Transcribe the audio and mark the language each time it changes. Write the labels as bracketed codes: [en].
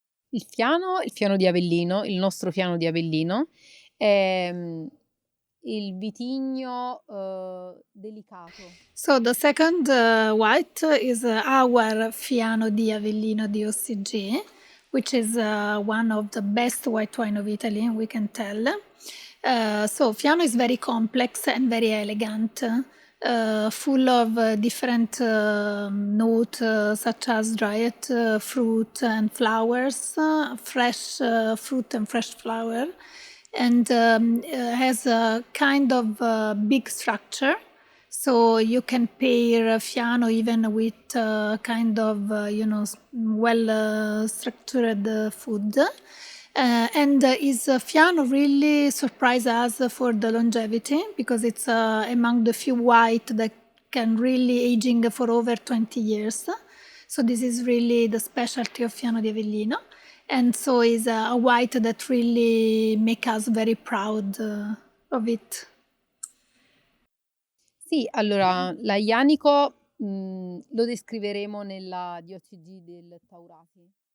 [it] Il Fiano di Avellino, il nostro Fiano di Avellino, è il vitigno delicato. [en] So the second white is our Fiano di Avellino DOCG, which is one of the best white wine of Italy, we can tell. So Fiano is very complex and very elegant, full of different notes such as dried fruit and flowers, fresh fruit and fresh flower, and has a kind of big structure. So you can pair Fiano even with kind of, well structured food. Is Fiano really surprised us for the longevity because it's among the few white that can really aging for over 20 years. So this is really the specialty of Fiano di Avellino. And so is a white that really make us very proud of it. [it] Sì, allora l'Aglianico lo descriveremo nella DOCG del Taurasi.